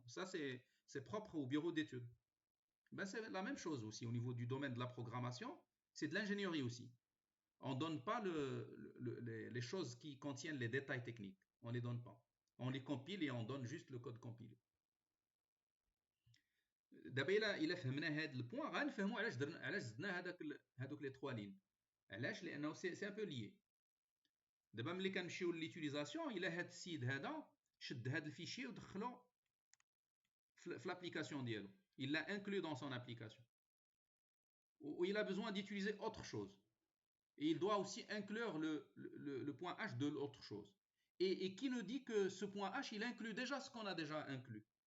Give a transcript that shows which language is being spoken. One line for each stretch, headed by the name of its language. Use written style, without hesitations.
French: Ça, c'est propre au bureau d'études. Ben, c'est la même chose aussi au niveau du domaine de la programmation. C'est de l'ingénierie aussi. On ne donne pas les choses qui contiennent les détails techniques. On ne les donne pas. On les compile et on donne juste le code compilé.
Arabic: دابا الا فهمنا هذا البوان غنفهموا علاش زدنا هذوك لي 3 لين. علاش؟ لانه سي ان بو ليي. دابا ملي كنمشيو لليوتيليزاسيون، الا هذا السيد هذا شد هذا الفيشي ودخلو في
French: l'application ديالو، il l'a inclus dans son application, ou il a besoin d'utiliser autre chose, et il doit aussi inclure le point H de l'autre chose, et qui nous dit que ce point H il inclut déjà ce qu'on a déjà inclus.